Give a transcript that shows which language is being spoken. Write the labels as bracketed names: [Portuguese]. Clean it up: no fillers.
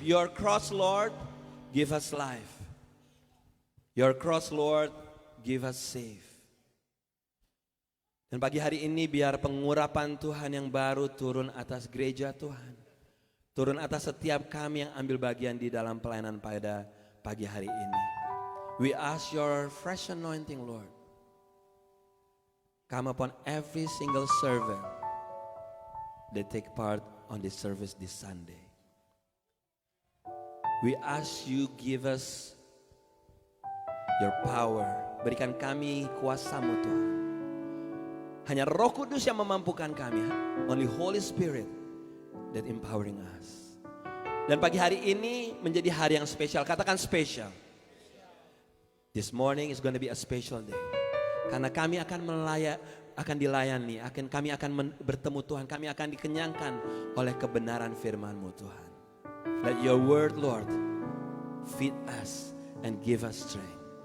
[English] Your cross, Lord, give us life. Your cross, Lord, give us safe. [Indonesian] Dan pagi hari ini biar pengurapan Tuhan yang baru turun atas gereja Tuhan. Turun atas setiap kami yang ambil bagian di dalam pelayanan pada pagi hari ini. [English] We ask your fresh anointing, Lord. Come upon every single servant that take part on this service this Sunday. We ask you give us your power. [Indonesian] Berikan kami kuasa-Mu Tuhan. Hanya Roh Kudus yang memampukan kami. [English] Only Holy Spirit that empowering us. [Indonesian] Dan pagi hari ini menjadi hari yang spesial. Katakan spesial. [English] This morning is going to be a special day. [Indonesian] Karena kami akan dilayani, kami akan bertemu Tuhan, kami akan dikenyangkan oleh kebenaran firman-Mu Tuhan. [English] Let your word, Lord, feed us and give us strength.